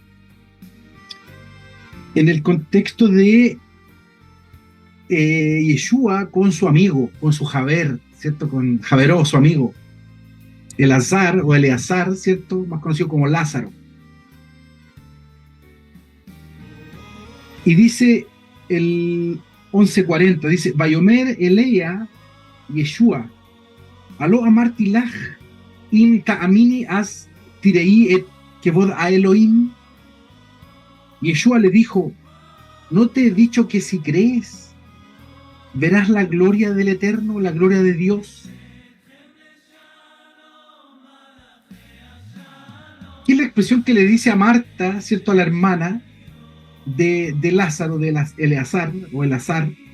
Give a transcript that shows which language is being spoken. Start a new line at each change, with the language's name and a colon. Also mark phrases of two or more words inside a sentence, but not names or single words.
Spanish: En el contexto de Yeshua con su amigo, con su Javer, ¿cierto? Con Javeró, su amigo, Elazar o Eleazar, ¿cierto? Más conocido como Lázaro. Y dice el 11:40, dice,
Hebrew: ויאמר אליה ישוע הלא אמרתי לך אם תאמיני תראי את כבוד האלהים.
Spanish: Yeshua le dijo, ¿no te he dicho que si crees, verás la gloria del Eterno, la gloria de Dios? ¿Qué es la expresión que le dice a Marta, ¿cierto?, a la hermana de Lázaro, de Eleazar o Elazar?